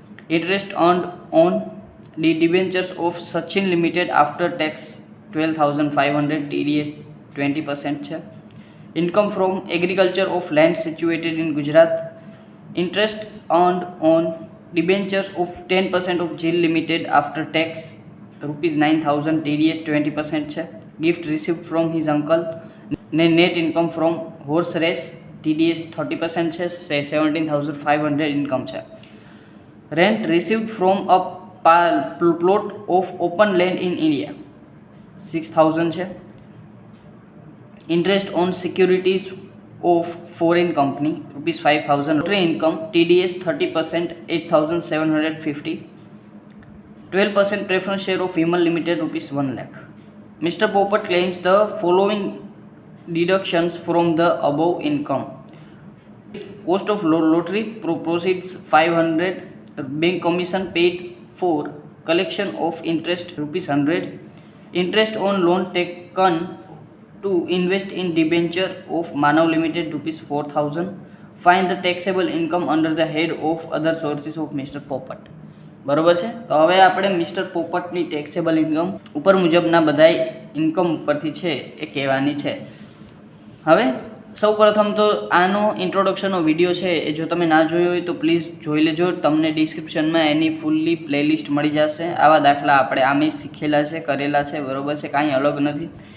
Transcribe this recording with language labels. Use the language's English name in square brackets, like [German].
[English] interest on the debentures of Sachin limited after tax 12,500, TDS 20% [Gujarati] છે. [English] income from agriculture of land situated in Gujarat, interest on debentures of 10% of GIL Limited after tax ₹9,000, TDS 20% [Gujarati] છે. [English] Gift received from his uncle [Gujarati] ને [English] net income from horse race, TDS 30% [Gujarati] છે, [English] 17,500 income છે. Rent received from a plot of open land in India 6,000 [Gujarati] છે. [English] Interest on securities of foreign company ₹5,000. Lottery income, TDS 30%, 8,750. 12% preference share of Vimal Limited ₹1 lakh. Mr. Popat claims the following deductions from the above income: cost of lottery proceeds 500, bank commission paid for collection of interest ₹100, interest on loan taken to invest in debenture of Manav Limited ₹4,000. Find the taxable income under the head of other sources of Mr. [Gujarati] Popat. બરાબર છે. તો હવે આપણે mister પોપટની taxable income ઉપર મુજબના બધા income ઉપરથી છે એ કહેવાની છે. હવે સૌપ્રથમ તો આનો ઇન્ટ્રોડક્શનનો વિડીયો છે એ જો તમે ના જોયો હોય તો પ્લીઝ જોઈ લેજો. તમને ડિસ્ક્રિપ્શનમાં એની ફૂલ્લી પ્લેલિસ્ટ મળી જશે. આવા દાખલા આપણે આમે શીખેલા છે, કરેલા છે, બરાબર છે, કાંઈ અલગ નથી.